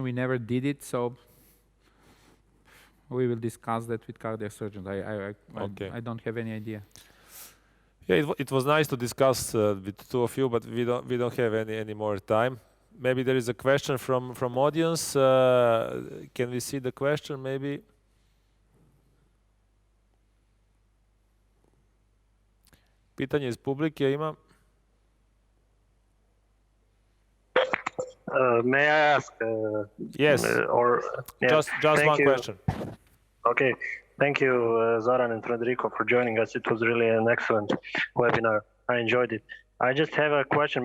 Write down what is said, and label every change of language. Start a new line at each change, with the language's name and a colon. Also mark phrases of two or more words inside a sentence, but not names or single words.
English: We never did it, so we will discuss that with cardiac surgeons. I don't have any idea. Yeah, it was nice to discuss with two of you, but we don't have any more time. Maybe there is a question from audience. Can we see the question, maybe?
Serbian: Pitanje iz publike ima.
English: May I ask? Yes. Just one question. Okay. Thank you, Zoran and Frederico, for joining us. It was really an excellent webinar. I enjoyed it. I just have a question.